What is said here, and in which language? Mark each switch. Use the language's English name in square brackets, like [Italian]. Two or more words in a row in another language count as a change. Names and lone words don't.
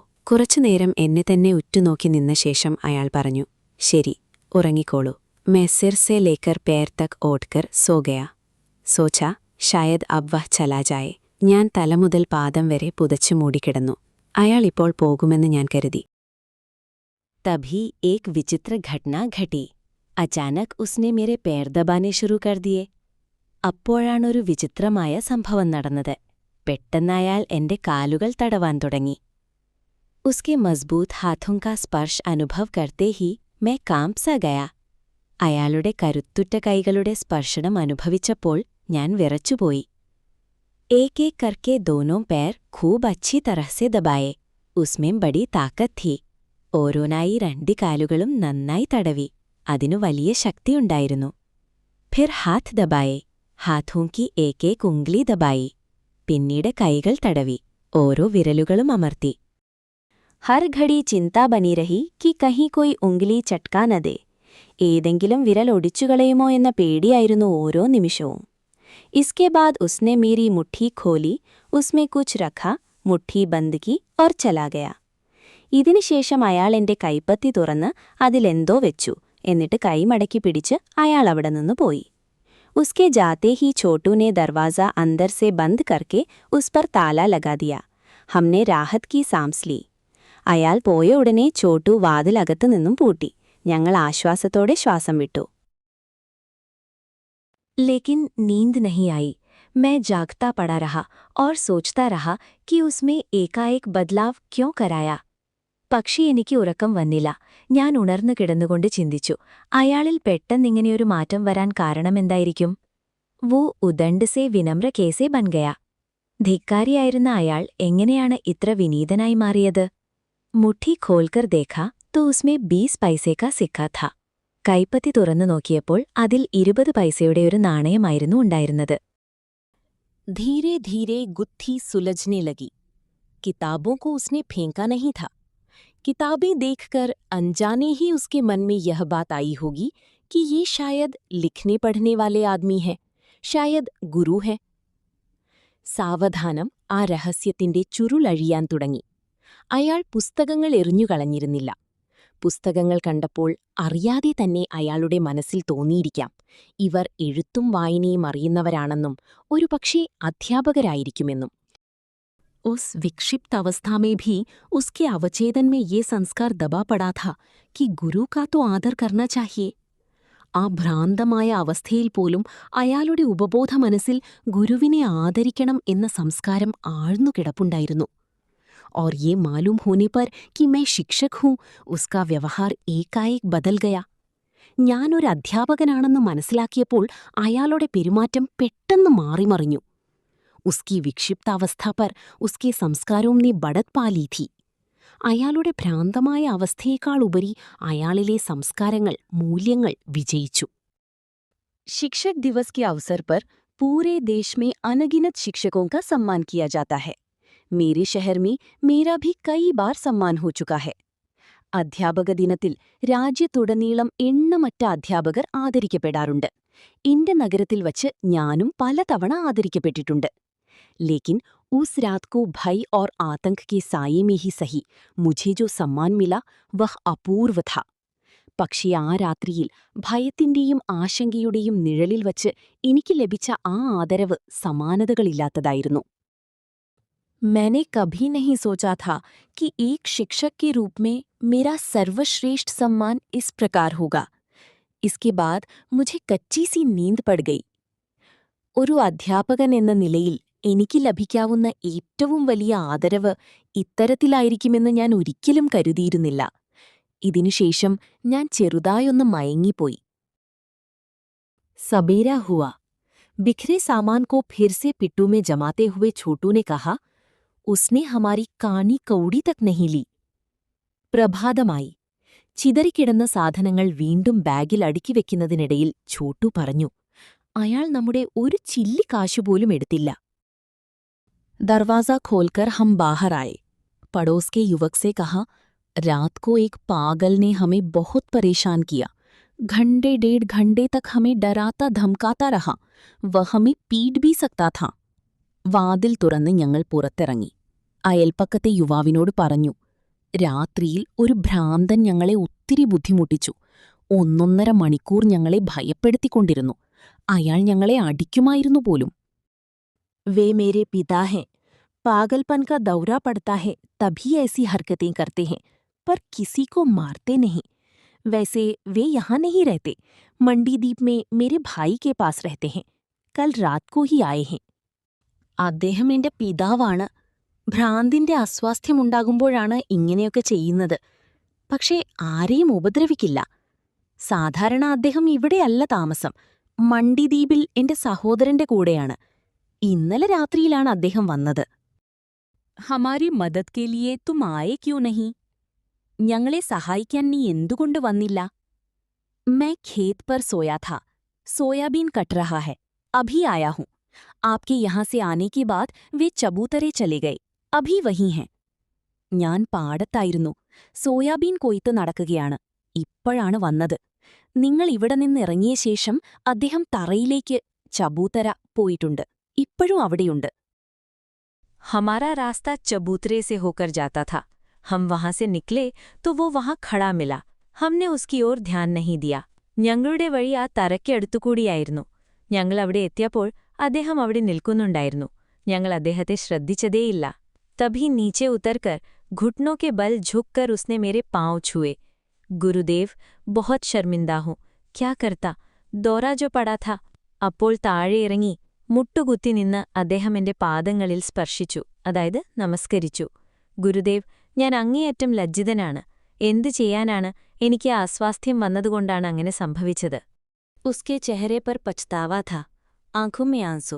[Malayalam] കുറച്ചുനേരം എന്നെ തന്നെ ഉറ്റുനോക്കി നിന്ന ശേഷം അയാൾ പറഞ്ഞു, ശരി, ഉറങ്ങിക്കോളൂ. [Hindi] मैं सिर से लेकर पैर तक ओढ़कर सो गया. सोचा शायद अब वह चला जाए. [Malayalam] ഞാൻ തലമുതൽ പാദം വരെ പുതച്ചു മൂടിക്കിടന്നു. അയാൾ ഇപ്പോൾ പോകുമെന്ന് ഞാൻ കരുതി. [Hindi] तभी एक विचित्र घटना घटी. अचानक उसने मेरे पैर दबाने शुरू कर दिए. [Malayalam] അപ്പോഴാണൊരു വിചിത്രമായ സംഭവം നടന്നത്. പെട്ടെന്ന് അയാൾ എന്റെ കാലുകൾ തടവാൻ തുടങ്ങി. [Hindi] उसके मजबूत हाथों का स्पर्श अनुभव करते ही मैं कांप सा गया. [Malayalam] അയാളുടെ കരുത്തുറ്റ കൈകളുടെ സ്പർശനം അനുഭവിച്ചപ്പോൾ ഞാൻ വിറച്ചുപോയി. [Hindi] एक एक करके दोनों पैर खूब अच्छी तरह से दबाए. उसमें बड़ी ताकत थी. [Malayalam] ഓരോന്നായി 2 കാലുകളും നന്നായി തടവി. അതിനു വലിയ ശക്തിയുണ്ടായിരുന്നു. [Hindi] फिर हाथ दबाए, हाथों की एक एक उंगली दबाई. [Malayalam] പിന്നീട് കൈകൾ തടവി, ഓരോ വിരലുകളും അമർത്തി. [Hindi] हर घड़ी चिंता बनी रही कि कहीं कोई उंगली चटका न दे. [Malayalam] ഏതെങ്കിലും വിരൽ ഒടിച്ചുകളയുമോ എന്ന പേടിയായിരുന്നു ഓരോ നിമിഷവും. [Hindi] इसके बाद उसने मेरी मुट्ठी खोली, उसमें कुछ रखा, मुट्ठी बंद की और चला गया. [Malayalam] ഇതിനുശേഷം അയാൾ എന്റെ കൈപ്പത്തി തുറന്ന് അതിലെന്തോ വെച്ചു, എന്നിട്ട് കൈമടക്കി പിടിച്ച് അയാൾ അവിടെ നിന്ന് പോയി. [Hindi] उसके जाते ही छोटू ने दरवाज़ा अंदर से बंद करके उस पर ताला लगा दिया. हमने राहत की सांस ली. [Malayalam] അയാൾ പോയ ഉടനെ ചോട്ടു വാതിലകത്തു നിന്നും പൂട്ടി. ഞങ്ങൾ ആശ്വാസത്തോടെ ശ്വാസം വിട്ടു. [Hindi] लेकिन नींद नहीं आई. मैं जागता पड़ा रहा और सोचता रहा कि उसमें एकाएक बदलाव क्यों कराया. [Malayalam] പക്ഷി എനിക്ക് ഉറക്കം വന്നില്ല. ഞാൻ ഉണർന്നു കിടന്നുകൊണ്ട് ചിന്തിച്ചു, അയാളിൽ പെട്ടെന്നിങ്ങനെയൊരു മാറ്റം വരാൻ കാരണമെന്തായിരിക്കും? [Hindi] वो उद्दंड से विनम्र कैसे बन गया. [Malayalam] ധിക്കാരിയായിരുന്ന അയാൾ എങ്ങനെയാണ് ഇത്ര വിനീതനായി മാറിയത്? [Hindi] मुट्ठी खोलकर देखा तो उसमें 20 पैसे का सिक्का था. [Malayalam] കൈപ്പത്തി തുറന്നു നോക്കിയപ്പോൾ അതിൽ 20 പൈസയുടെ ഒരു നാണയമായിരുന്നു ഉണ്ടായിരുന്നത്. [Hindi] धीरे धीरे गुत्थी सुलझने लगी. किताबों को उसने फेंका नहीं था. किताबें देखकर अनजाने ही उसके मन में यह बात आई होगी कि ये शायद लिखने पढ़ने वाले आदमी हैं, शायद ഗുരു है. [Malayalam] സാവധാനം ആ രഹസ്യത്തിന്റെ ചുരുളഴിയാൻ തുടങ്ങി. അയാൾ പുസ്തകങ്ങൾ എറിഞ്ഞുകളഞ്ഞിരുന്നില്ല. പുസ്തകങ്ങൾ കണ്ടപ്പോൾ അറിയാതെ തന്നെ അയാളുടെ മനസ്സിൽ തോന്നിയിരിക്കാം, ഇവർ എഴുത്തും വായനയും അറിയുന്നവരാണെന്നും ഒരുപക്ഷേ അധ്യാപകരായിരിക്കുമെന്നും. [Hindi] उस विक्षिप्त अवस्था में भी उसके अवचेतन में ये संस्कार दबा पड़ा था कि गुरु का तो आदर करना चाहिए. [Malayalam] ആ ഭ്രാന്തമായ അവസ്ഥയിൽ പോലും അയാളുടെ ഉപബോധ മനസ്സിൽ ഗുരുവിനെ ആദരിക്കണം എന്ന സംസ്കാരം ആഴ്ന്നു കിടപ്പുണ്ടായിരുന്നു. [Hindi] और ये मालूम होने पर कि मैं शिक्षक हूँ, उसका व्यवहार एकाएक बदल गया. [Malayalam] ഞാനൊരു അധ്യാപകനാണെന്ന് മനസ്സിലാക്കിയപ്പോൾ അയാളുടെ പെരുമാറ്റം പെട്ടെന്ന് മാറിമറിഞ്ഞു. [Hindi] उसकी विक्षिप्तावस्था पर उसके संस्कारों ने बढ़त पा ली थी. [Malayalam] അയാളുടെ ഭ്രാന്തമായ അവസ്ഥയേക്കാൾ ഉപരി അയാളിലെ സംസ്കാരങ്ങൾ, മൂല്യങ്ങൾ വിജയിച്ചു. [Hindi] शिक्षक दिवस के अवसर पर पूरे देश में अनगिनत शिक्षकों का सम्मान किया जाता है. मेरे शहर में मेरा भी कई बार सम्मान हो चुका है. [Malayalam] അധ്യാപക ദിനത്തിൽ രാജ്യത്തുടനീളം എണ്ണമറ്റ അധ്യാപകർ ആദരിക്കപ്പെടാറുണ്ട്. എന്റെ നഗരത്തിൽ വച്ച് ഞാനും പലതവണ ആദരിക്കപ്പെട്ടിട്ടുണ്ട്. [Hindi] लेकिन उस रात को भय और आतंक के साये में ही सही मुझे जो सम्मान मिला वह अपूर्व था. [Malayalam] പക്ഷേ ആ രാത്രിയിൽ ഭയത്തിന്റെയും ആശങ്കയുടെയും നിഴലിൽ വച്ച് എനിക്ക് ലഭിച്ച ആ ആദരവ് സമാനതകളില്ലാത്തതായിരുന്നു. [Hindi] मैंने कभी नहीं सोचा था कि एक शिक्षक के रूप में मेरा सर्वश्रेष्ठ सम्मान इस प्रकार होगा. इसके बाद मुझे कच्ची सी नींद पड़ गई. [Malayalam] ഒരു അധ്യാപകൻ എന്ന നിലയിൽ എനിക്ക് ലഭിക്കാവുന്ന ഏറ്റവും വലിയ ആദരവ് ഇത്തരത്തിലായിരിക്കുമെന്ന് ഞാൻ ഒരിക്കലും കരുതിയിരുന്നില്ല. ഇതിനുശേഷം ഞാൻ ചെറുതായൊന്ന് മയങ്ങിപ്പോയി. [Hindi] सबेरा हुआ. बिखरे सामान को फिर से पिट्टू में जमाते हुए छोटू ने कहा, उसने हमारी कानी कौड़ी तक नहीं ली. [Malayalam] പ്രഭാതമായി. ചിതറിക്കിടന്ന സാധനങ്ങൾ വീണ്ടും ബാഗിൽ അടുക്കി വെക്കുന്നതിനിടയിൽ ഛോട്ടു പറഞ്ഞു, അയാൾ നമ്മുടെ ഒരു ചില്ലി കാശുപോലും എടുത്തില്ല. [Hindi] दरवाज़ा खोलकर हम बाहर आए. पड़ोस के युवक से कहा, रात को एक पागल ने हमें बहुत परेशान किया. घंटे 1.5 घंटे तक हमें डराता धमकाता रहा. वह हमें पीट भी सकता था. [Malayalam] വാതിൽ തുറന്ന് ഞങ്ങൾ പുറത്തിറങ്ങി. അയൽപ്പക്കത്തെ യുവാവിനോട് പറഞ്ഞു, രാത്രിയിൽ ഒരു ഭ്രാന്തൻ ഞങ്ങളെ ഒത്തിരി ബുദ്ധിമുട്ടിച്ചു. 1.5 മണിക്കൂർ ഞങ്ങളെ ഭയപ്പെടുത്തിക്കൊണ്ടിരുന്നു. അയാൾ ഞങ്ങളെ അടിക്കുമായിരുന്നു പോലും. [Hindi] वे मेरे पिता हैं. पागलपन का दौरा पड़ता है तभी ऐसी हरकतें करते हैं, पर किसी को मारते नहीं. वैसे वे यहाँ नहीं रहते, मंडीदीप में मेरे भाई के पास रहते हैं. कल रात को ही आए हैं. [Malayalam] അദ്ദേഹം എന്റെ പിതാവാണ്. ഭ്രാന്തിന്റെ അസ്വാസ്ഥ്യമുണ്ടാകുമ്പോഴാണ് ഇങ്ങനെയൊക്കെ ചെയ്യുന്നത്. പക്ഷേ ആരെയും ഉപദ്രവിക്കില്ല. സാധാരണ അദ്ദേഹം ഇവിടെയല്ല താമസം, മണ്ടിദ്വീപിൽ എന്റെ സഹോദരന്റെ കൂടെയാണ്. ഇന്നലെ രാത്രിയിലാണ് അദ്ദേഹം വന്നത്. [Hindi] हमारी मदद के लिए तुम आए क्यों नहीं? [Malayalam] ഞങ്ങളെ സഹായിക്കാൻ നീ എന്തുകൊണ്ട് വന്നില്ല? [Hindi] मैं खेत पर सोया था. सोयाबीन कट रहा है. अभी आया हूं. आपके यहाँ से आने के बाद वे चबूतरे चले गए. अभी वही हैं. [Malayalam] ഞാൻ പാടത്തായിരുന്നു. സോയാബീൻ കൊയ്ത്ത് നടക്കുകയാണ്. ഇപ്പോഴാണ് വന്നത്. നിങ്ങൾ ഇവിടെ നിന്നിറങ്ങിയ ശേഷം അദ്ദേഹം തറയിലേക്ക് ചബൂത്തര പോയിട്ടുണ്ട്. ഇപ്പോഴും അവിടെയുണ്ട്. [Hindi] हमारा रास्ता चबूतरे से होकर जाता था। हम वहां से निकले तो वो वहां खड़ा मिला। हमने उसकी ओर ध्यान नहीं दिया। [Malayalam] ഞങ്ങളുടെ വഴി ആ തറയ്ക്കടുത്തുകൂടിയായിരുന്നു. ഞങ്ങൾ അവിടെ എത്തിയപ്പോൾ അദ്ദേഹം അവിടെ നിൽക്കുന്നുണ്ടായിരുന്നു. ഞങ്ങൾ അദ്ദേഹത്തെ ശ്രദ്ധിച്ചതേയില്ല. [Hindi] तभी नीचे उतरकर घुटनों के बल झुककर उसने मेरे पांव छुए। गुरुदेव, बहुत शर्मिंदा हूं, क्या करता, दौरा जो पड़ा था। [Malayalam] അപ്പോൾ താഴെ ഇറങ്ങി മുട്ടുകുത്തി നിന്ന് അദ്ദേഹം എന്റെ പാദങ്ങളിൽ സ്പർശിച്ചു, അതായത് നമസ്കരിച്ചു. ഗുരുദേവ്, ഞാൻ അങ്ങേയറ്റം ലജ്ജിതനാണ്. എന്തു ചെയ്യാനാണ്, എനിക്ക് അസ്വാസ്ഥ്യം വന്നതുകൊണ്ടാണ് അങ്ങനെ സംഭവിച്ചത്. [Hindi] उसके चेहरे पर पछतावा था, आंखों में आंसू.